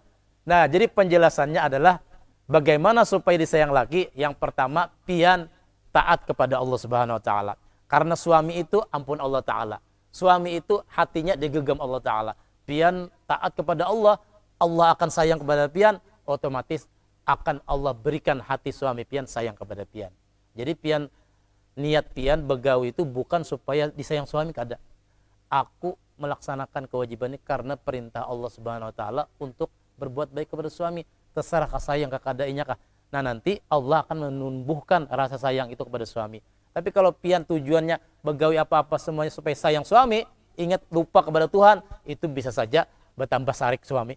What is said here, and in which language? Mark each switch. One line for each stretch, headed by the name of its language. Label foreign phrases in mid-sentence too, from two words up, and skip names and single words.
Indonesian: Nah, jadi penjelasannya adalah bagaimana supaya disayang laki. Yang pertama, pian taat kepada Allah
Arabic: Subhanahu wa taala.
Indonesian: Karena suami itu ampun Allah taala. Suami itu hatinya digenggam Allah taala. Pian taat kepada Allah, Allah akan sayang kepada pian, otomatis akan Allah berikan hati suami pian sayang kepada pian. Jadi pian niat pian begawi itu bukan supaya disayang suami kada. Aku melaksanakan kewajiban ini karena perintah Allah
Arabic: Subhanahu wa taala
Indonesian: untuk berbuat baik kepada suami. Terserah sayang ke kadainya kah. Nah, nanti Allah akan menumbuhkan rasa sayang itu kepada suami. Tapi kalau pian tujuannya begawi apa-apa semuanya supaya sayang suami, ingat lupa kepada Tuhan, itu bisa saja bertambah sarik suami.